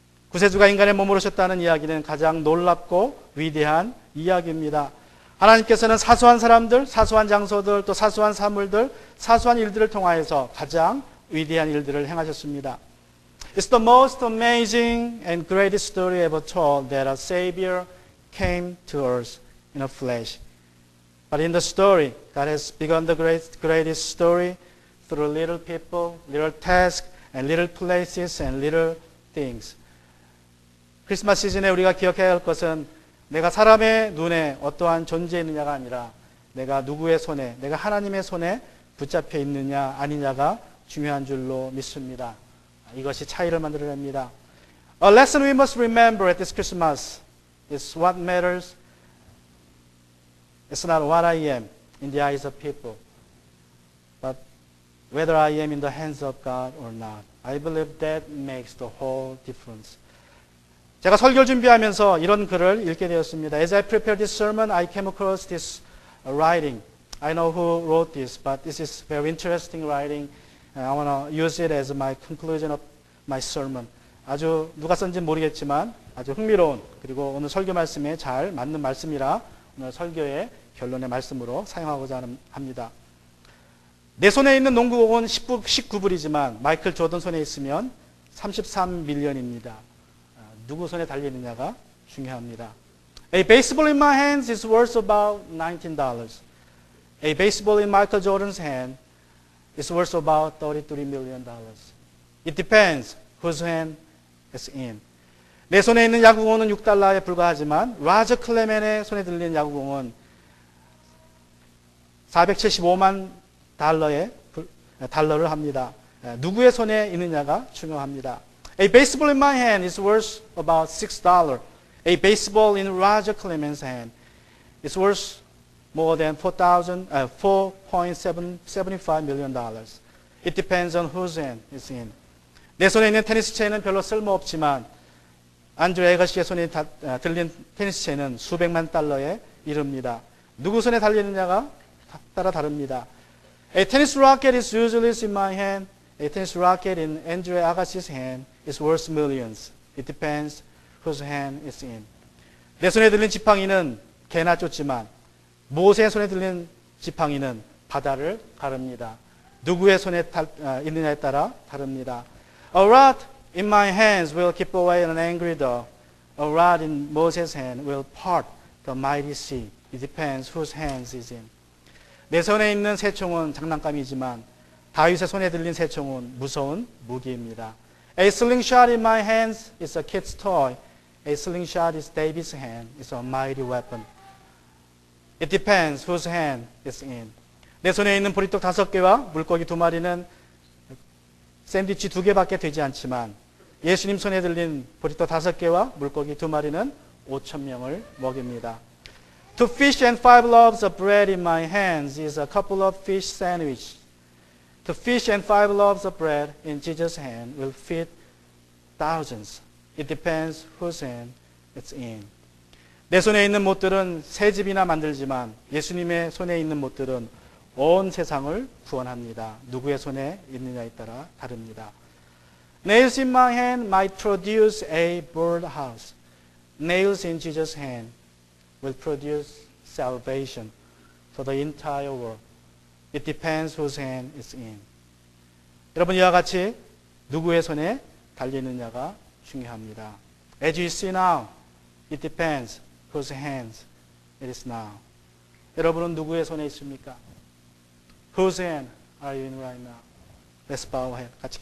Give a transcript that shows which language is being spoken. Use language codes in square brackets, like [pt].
[ko] 구세주가 인간의 몸으로 오셨다는 이야기는 가장 놀랍고 위대한 이야기입니다. 하나님께서는 사소한 사람들, 사소한 장소들, 또 사소한 사물들, 사소한 일들을 통하여서 가장 위대한 일들을 행하셨습니다. [en] It's the most amazing and greatest story ever told that a Savior came to earth in a flesh. But in the story, God has begun the greatest story through little people, little tasks, and little places, and little things. [ko] 크리스마스 시즌에 우리가 기억해야 할 것은 내가 사람의 눈에 어떠한 존재이느냐가 아니라 내가 누구의 손에, 내가 하나님의 손에 붙잡혀 있느냐 아니냐가 중요한 줄로 믿습니다. 이것이 차이를 만들어냅니다. [en] A lesson we must remember at this Christmas is what matters. It's not what I am in the eyes of people, but whether I am in the hands of God or not. I believe that makes the whole difference. [ko] 제가 설교를 준비하면서 이런 글을 읽게 되었습니다. [en] As I prepared this sermon, I came across this writing. I know who wrote this, but this is very interesting writing. I want to use it as my conclusion of my sermon. [ko] 아주 누가 썼는지는 모르겠지만 아주 흥미로운 그리고 오늘 설교 말씀에 잘 맞는 말씀이라 오늘 설교의 결론의 말씀으로 사용하고자 합니다. 내 손에 있는 농구공은 19불이지만 마이클 조던 손에 있으면 33밀리언입니다. 누구 손에 달리느냐가 중요합니다. [en] A baseball in my hands is worth about $19. A baseball in Michael Jordan's hand is worth about $33 million. It depends whose hand it's in. [ko] 내 손에 있는 야구공은 $6에 불과하지만 라저 클레멘의 손에 들리는 야구공은 475만 달러를 합니다. 누구의 손에 있느냐가 중요합니다. [en] A baseball in my hand is worth about $6. A baseball in Roger Clement's hand is worth more than $4.75 million. It depends on whose hand it's in. [ko] 내 손에 있는 테니스 채는 별로 쓸모없지만 안드레 에거시의 손에 들린 테니스 채는 수백만 달러에 이릅니다. 누구 손에 달리느냐가 따라 다릅니다. [en] A tennis racket is usually in my hand A tennis racket in Andre Agassi's hand is worth millions. It depends whose hand it's in. [ko] 내 손에 들린 지팡이는 개나 쫓지만 모세의 손에 들린 지팡이는 바다를 가릅니다. 누구의 손에 있느냐에 따라 다릅니다. [en] A rod in my hands will keep away an angry dog. A rod in Moses' hand will part the mighty sea. It depends whose hands is in. [ko] 내 손에 있는 새총은 장난감이지만 다윗의 손에 들린 새총은 무서운 무기입니다. [en] A slingshot in my hands is a kid's toy. A slingshot is David's hand. It's a mighty weapon. It depends whose hand it's in. [ko] 내 손에 있는 보리떡 5개와 물고기 2마리는 샌드위치 2개밖에 되지 않지만 예수님 손에 들린 보리떡 5개와 물고기 2마리는 5,000명을 먹입니다. [en] Two fish and 5 loaves of bread in my hands is a couple of fish sandwich. Two fish and 5 loaves of bread in Jesus' hand will feed thousands. It depends whose hand it's in. [ko] 내 손에 있는 못들은 새 집이나 만들지만 예수님의 손에 있는 못들은 온 세상을 구원합니다. 누구의 손에 있느냐에 따라 다릅니다. [en] Nails in my hand might produce a birdhouse. Nails in Jesus' hand will produce salvation for the entire world. It depends whose hand it's in. [ko] 여러분 이와 같이 누구의 손에 달리느냐가 중요합니다. [en] As you see now, it depends whose hands it is now. [ko] 여러분은 누구의 손에 있습니까? [en] Whose hand are you in right now? Let's bow our head. [ko] 같이 기도.